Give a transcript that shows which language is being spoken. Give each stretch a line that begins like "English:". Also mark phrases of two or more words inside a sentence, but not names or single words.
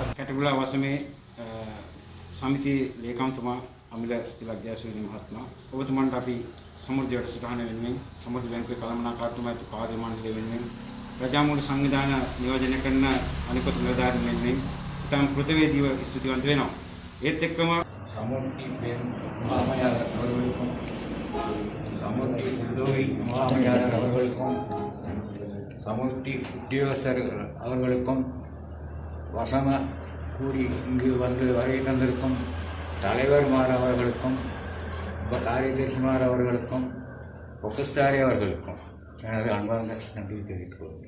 Sinhala: කැටබුලා වසමේ සමිති ලේකම්තුමා අමිල තිලක් ජයසූරිය මහත්මයා ඔබතුමන්ට අපි සමෘද්ධි වැඩසටහන වෙනුවෙන් සමෘද්ධි බැංකුවේ කළමනාකාරතුමා කාර්ය මණ්ඩලය වෙනුවෙන් ප්‍රජාමූල සංවිධාන නියෝජනය කරන අනිකුත් නිලධාරීන් වෙනුවෙන් ඉතාම කෘතවේදීව ස්තුතිවන්ත වෙනවා. ඒත් එක්කම
Tamil: சமூர்த்தி பெண் முகாமையாளர் அவர்களுக்கும் சமூர்த்தி உதவி முகாமையாளர் அவர்களுக்கும் சமூர்த்தி உத்தியோகஸ்தர்கள் அவர்களுக்கும் வசம கூறி இங்கு வந்து வருகை தந்திருக்கும் தலைவர்மார் அவர்களுக்கும் காரியதர்சிமார் அவர்களுக்கும் பொக்கஸ்தாரி அவர்களுக்கும் எனது அன்பார்ந்த நன்றி தெரிவித்துக் கொள்கிறேன்.